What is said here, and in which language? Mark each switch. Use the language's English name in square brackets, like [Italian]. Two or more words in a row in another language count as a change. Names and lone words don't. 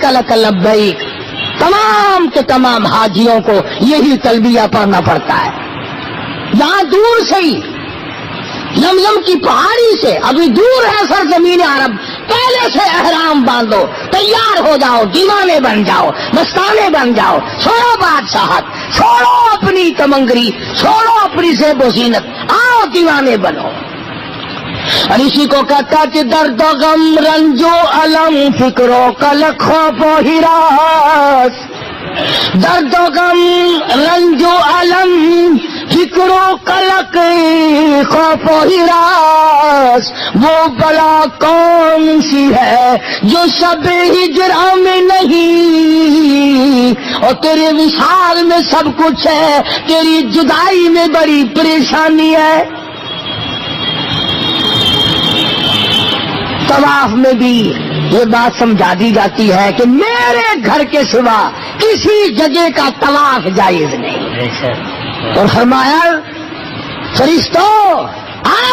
[Arabic] لک لبیک، [Urdu] تمام کے تمام حاجیوں کو یہی تلبیہ پڑھنا پڑتا ہے، یہاں دور سے ہی لملم کی پہاڑی سے، ابھی دور ہے سرزمین عرب، پہلے سے احرام باندھو، تیار ہو جاؤ، دیوانے بن جاؤ، مستانے بن جاؤ، چھوڑو بادشاہت، چھوڑو اپنی تمنگری، چھوڑو اپنی زیب و زینت، آؤ دیوانے بنو۔ اور اسی کو کہتا کہ درد و غم رنج و علم فکر و قلق خوف و ہراس، درد و غم رنج و علم فکر و قلق خوف و ہراس، وہ بلا کون سی ہے جو شب ہجرا میں نہیں، اور تیرے وصال میں سب کچھ ہے، تیری جدائی میں بڑی پریشانی ہے۔ طواف میں بھی یہ بات سمجھا دی جاتی ہے کہ میرے گھر کے سوا کسی جگہ کا طواف جائز نہیں، اور فرمایا فرشتوں آؤ